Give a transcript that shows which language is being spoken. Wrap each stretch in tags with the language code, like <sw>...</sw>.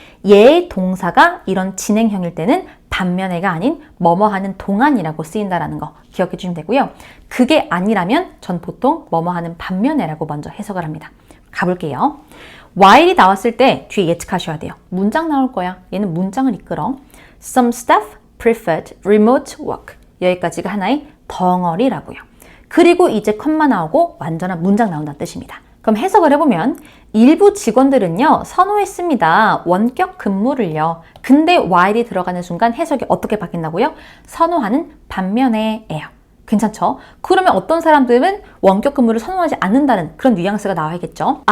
<ko>얘의 동사가 이런 진행형일 때는 반면에가 아닌 뭐뭐 하는 동안이라고 쓰인다라는 거 기억해 주시면 되고요. 그게 아니라면 전 보통 뭐뭐 하는 반면에라고 먼저 해석을 합니다. 가볼게요. while이 나왔을 때 뒤에 예측하셔야 돼요. 문장 나올 거야. 얘는 문장을 이끌어.</ko> <en>Some staff preferred remote work.</en> <ko>여기까지가 하나의 덩어리라고요. 그리고 이제 컴마 나오고 완전한 문장 나온다는 뜻입니다. 그럼 해석을 해보면 일부 직원들은요 선호했습니다. 원격 근무를요. 근데 while이 들어가는 순간 해석이 어떻게 바뀐다고요? 선호하는 반면에예요. 괜찮죠? 그러면 어떤 사람들은 원격 근무를 선호하지 않는다는 그런 뉘앙스가 나와야겠죠.</ko>